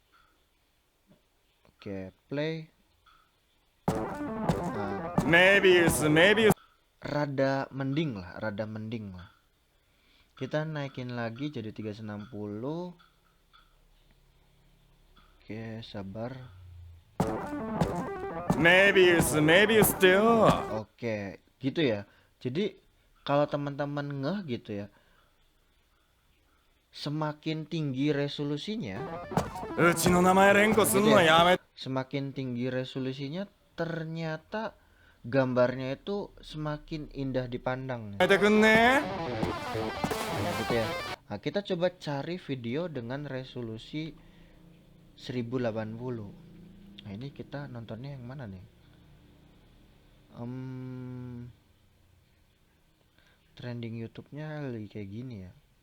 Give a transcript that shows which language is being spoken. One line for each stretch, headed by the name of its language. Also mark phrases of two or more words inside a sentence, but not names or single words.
Indonesian: Oke, play. Nah, Maybe. rada mending lah, rada mending lah. Kita naikin lagi jadi 360. Oke, sabar.
English: Maybe still.
Indonesian: Oke, gitu ya. Jadi kalau teman-teman ngeh gitu ya, semakin tinggi resolusinya,
Japanese: うちの名前連呼す
Indonesian: gitu
Japanese: んの
Indonesian: ya.
Japanese: やめ
Indonesian: Semakin tinggi resolusinya, ternyata gambarnya itu semakin indah dipandang.
Japanese: てくんね
Indonesian: Ya, gitu ya. Nah, kita coba cari video dengan resolusi 1080. Nah, ini kita nontonnya yang mana nih? Trending YouTube-nya lagi kayak gini ya.